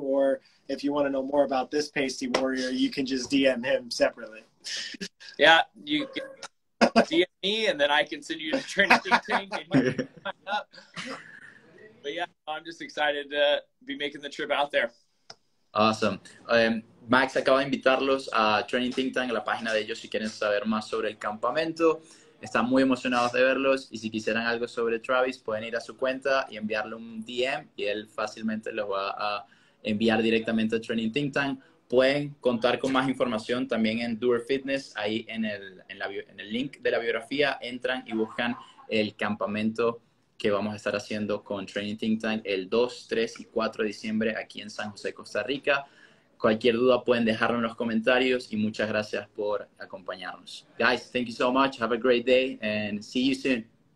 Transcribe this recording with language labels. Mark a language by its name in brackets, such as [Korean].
[English] Or if you want to know more about this pasty warrior, you can just DM him separately. Yeah, you can DM me and then I can send you to Training Think Tank and you can sign up. But yeah, I'm just excited to be making the trip out there. Awesome. [Spanish] Max acaba de invitarlos a Training Think Tank, la página de ellos, si quieren saber más sobre el campamento. Están muy emocionados de verlos y si quisieran algo sobre Travis, pueden ir a su cuenta y enviarle un DM y él fácilmente los va a enviar directamente a Training Think Tank. Pueden contar con más información también en Doer Fitness. Ahí en el link de la biografía entran y buscan el campamento que vamos a estar haciendo con Training Think Tank el 2, 3 y 4 de diciembre aquí en San José, Costa Rica. Cualquier duda pueden dejarlo en los comentarios y muchas gracias por acompañarnos. [English] Guys, thank you so much. Have a great day and see you soon.